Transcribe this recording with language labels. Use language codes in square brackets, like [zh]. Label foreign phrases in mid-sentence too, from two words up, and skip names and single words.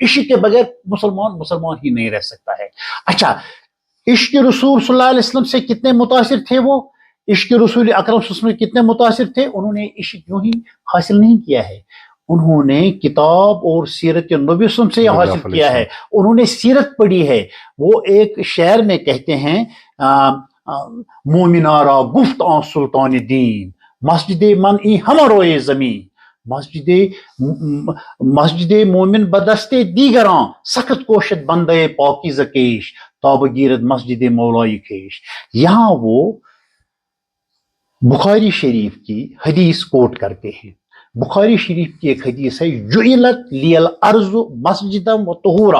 [ur] عشق کے بغیر مسلمان ہی نہیں رہ سکتا ہے. اچھا، عشق رسول [ar] صلی اللہ علیہ وسلم [ur] سے کتنے متاثر تھے وہ؟ عشق رسول اکرم [ar] صلی اللہ علیہ وسلم [ur] کتنے متاثر تھے؟ انہوں نے عشق یوں ہی حاصل نہیں کیا ہے، انہوں نے کتاب اور سیرت نبی [ar] صلی اللہ علیہ وسلم [ur] سے حاصل کیا ہے. انہوں نے سیرت پڑھی ہے. وہ ایک شعر میں کہتے ہیں [fa] مومنارا گفت آن سلطان دین، مسجد من ای ہماروئے زمین، مسجد مومن بدستے دیگراں، سخت کوشت بندے پاکیزہ کیش، تاب گیرد مسجد مولائی کیش. [ur] یہاں وہ بخاری شریف کی حدیث کوٹ کرتے ہیں. بخاری شریف کی ایک حدیث ہے، [ar] جعلت لی الارض مسجدا و طہورا.